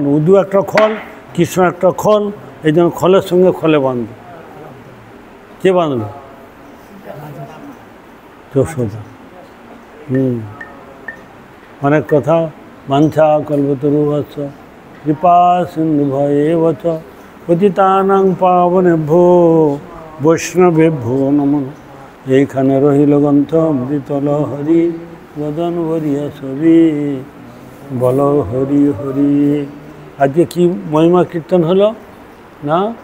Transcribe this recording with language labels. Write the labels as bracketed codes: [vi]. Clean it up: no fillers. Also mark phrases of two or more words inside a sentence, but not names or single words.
[bn] উদু একটা খল, কৃষ্ণ একটা খল, এই জন্য খলের সঙ্গে খলে বাঁধবে। কে বাঁধবে? যশোদা। অনেক কথা। [sa] বাঞ্ছা কল্পতরু বৎস কৃপা সিন্ধু ভয়ে বচ পতিতানাং পাবনেভ্যো বৈষ্ণবেভ্যো নমঃ। [bn] এইখানে রহিল গ্রন্থ অমৃতল হরি বদন ভরিয়া ছবি বল হরি হরি। আজকে কি মহিমা কীর্তন হলো না?